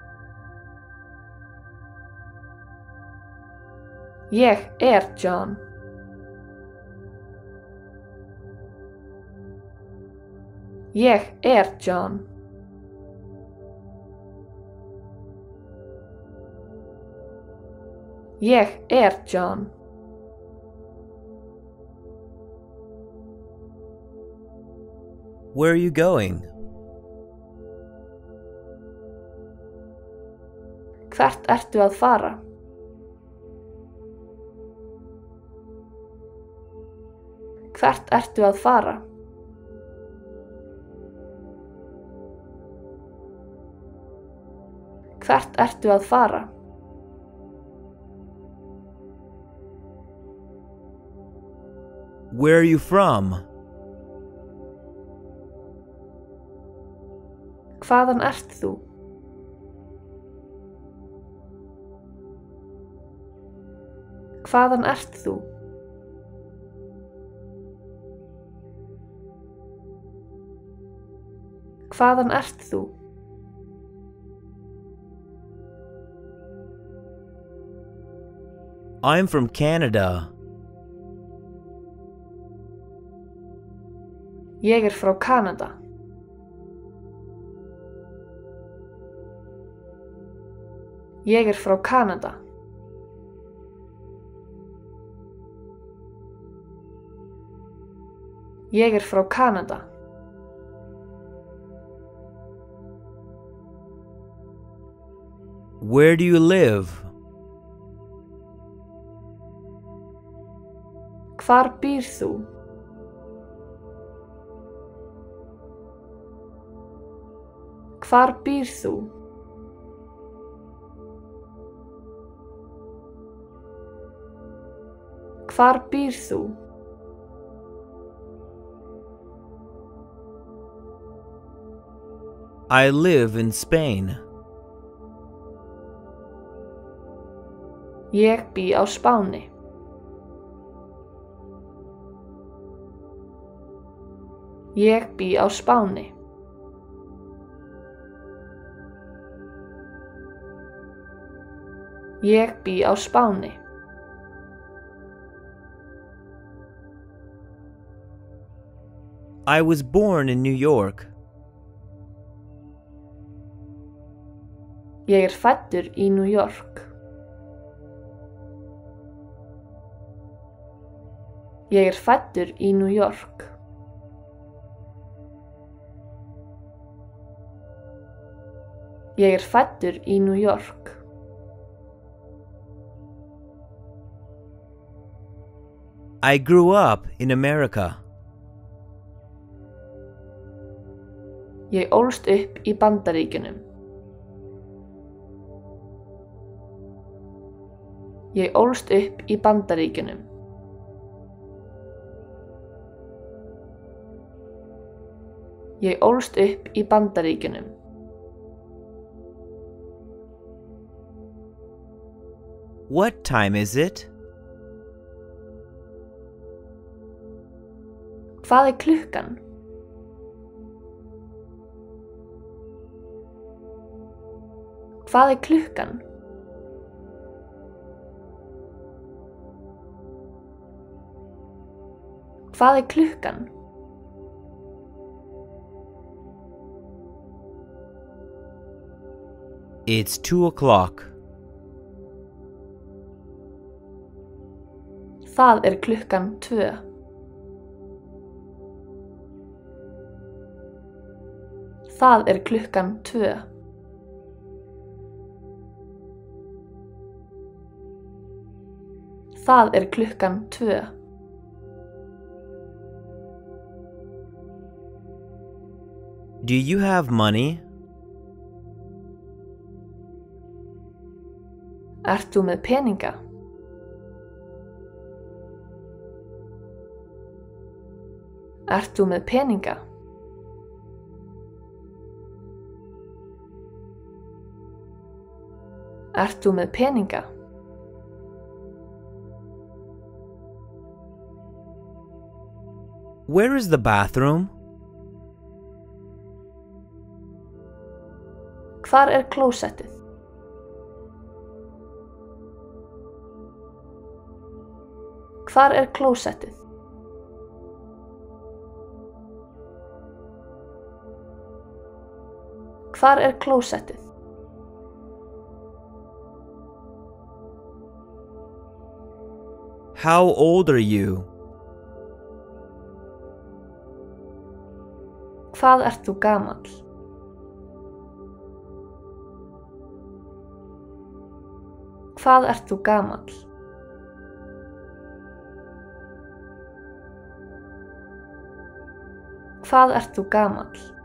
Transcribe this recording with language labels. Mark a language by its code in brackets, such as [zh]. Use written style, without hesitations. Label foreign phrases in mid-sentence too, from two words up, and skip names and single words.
[is] Ég er John. Ég er John. Ég er John. [en] Where are you going? [is] Hvert ertu að fara? Hvert ertu að fara? Hvert ertu að fara? [en] Where are you from? [is] Hvaðan ert þú? Hvaðan ert þú? Hvaðan ert þú? [en] I'm from Canada. [is] Ég er frá Kanada. Ég er frá Kanada. Ég er frá Kanada. [en] Where do you live? [is] Hvar býr þú? Hvar býr þú? Hvar býr þú? [en] I live in Spain. [is] Ég bý á Spáni. Ég bý á Spáni. Ég bý á Spáni. [en] I was born in New York. [is] Ég er fæddur í New York. Ég er fæddur í New York. Ég er fæddur í New York. [en] I grew up in America. [is] Ég ólst upp í Bandaríkjunum. Ég ólst upp í Bandaríkjunum. Ég ólst upp í Bandaríkjunum. [en] What time is it? [is] Hvað er klukkan? Hvað er klukkan? Hvað er klukkan? [en] It's 2 o'clock. [is] Það er klukkan 2. Það er klukkan 2. Það er klukkan 2. [en] Do you have money? [is] Ert þú með peninga? Ert þú með peninga? Ert þú með peninga? [en] Where is the bathroom? [is] Hvar er klósettið? Hvar er klósettið? Hvar er klósettið? [en] How old are you? [is] Hvað ert þú gamall? Hvað ert þú gamall? Hvað ert þú gamall?